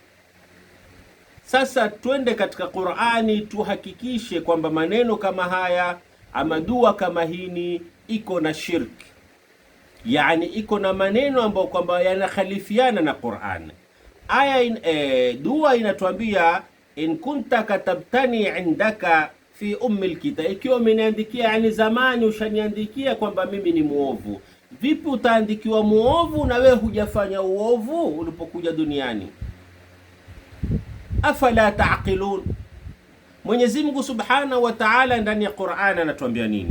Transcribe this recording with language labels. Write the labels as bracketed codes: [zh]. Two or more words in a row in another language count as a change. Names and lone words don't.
[sw] Sasa twende katika Qur'ani tuhakikishe kwamba maneno kama haya ama dua kama hini iko na shirki, yani iko na maneno ambayo kwamba yanakhalifiana na Qur'an. Dua inatuambia [ar] إن كنت كتبتني عندك في أم الكتاب, [sw] ikiwa umeniandikia, yani zamani ushaniandikia kwamba mimi ni muovu. Vipi utaandikiwa muovu na wewe hujafanya uovu ulipokuja duniani? [ar] أفلا تعقلون. [sw] Mwenyezi Mungu [ar] سبحانه وتعالى [sw] ndani ya Qur'an anatuambia nini?